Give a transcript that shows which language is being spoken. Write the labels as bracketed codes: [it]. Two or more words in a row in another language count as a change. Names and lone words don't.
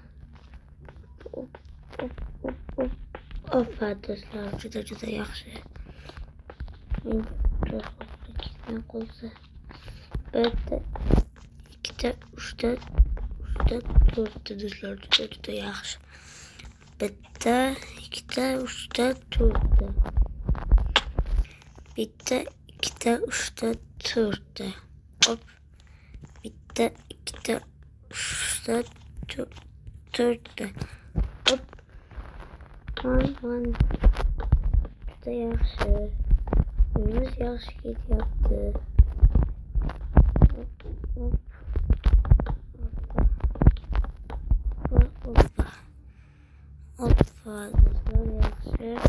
[uz] Hoppa do'stlar, juda yaxshi. Endi ketmay qolsa. 1 ta 2 ta 3 ta 4 ta do'stlar, juda yaxshi. 1 ta 2 ta 3 ta 4 ta. 1 ta 2 ta 3 ta 4 ta. Hop. 1 ta 2 ta 3 ta 4 ta. Hop. Juda yaxshi. Uyimiz yaxshi ketyapti. Hoppa do'stlar, yaxshi.